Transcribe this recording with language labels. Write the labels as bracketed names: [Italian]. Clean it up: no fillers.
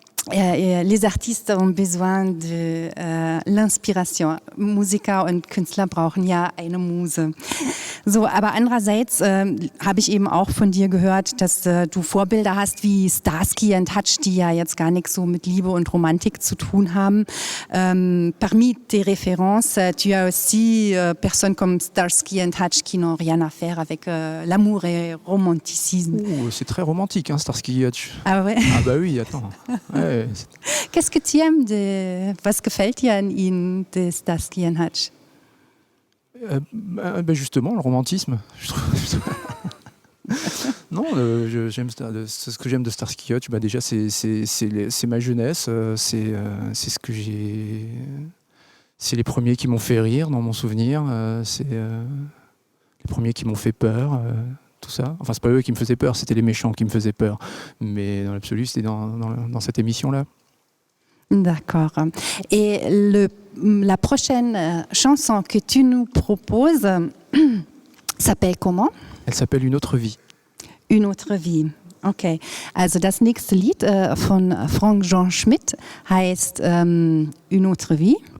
[French] Les Artistes ont besoin de l'inspiration. [German] Musiker und Künstler brauchen ja eine Muse. So, aber andererseits habe ich eben auch von dir gehört, dass du Vorbilder hast wie Starsky and Hutch, die ja jetzt gar nichts so mit Liebe und Romantik zu tun haben. [French] Parmi tes références, tu as aussi personnes comme Starsky and Hutch qui n'ont rien à faire avec l'amour et romanticisme. Oh, c'est très romantique, hein, Starsky and Hutch. Ah ouais? Ah bah oui, attends. Ouais. Qu'est-ce que tu aimes [German] was gefällt dir an ihnen, [French] de Starsky and Hutch? Justement, le romantisme. Non, j'aime ce que j'aime de Starsky Hutch. Bah déjà, c'est ma jeunesse. C'est ce que j'ai. C'est les premiers qui m'ont fait rire dans mon souvenir. C'est les premiers qui m'ont fait peur. Tout ça. Enfin, c'est pas eux qui me faisaient peur, c'était les méchants qui me faisaient peur. Mais dans l'absolu, c'était dans cette émission-là. D'accord. Et la prochaine chanson que tu nous proposes s'appelle comment? Elle s'appelle Une autre vie. Une autre vie. Okay. [German] Also das nächste Lied von Frank Jean Schmidt heißt Une autre vie.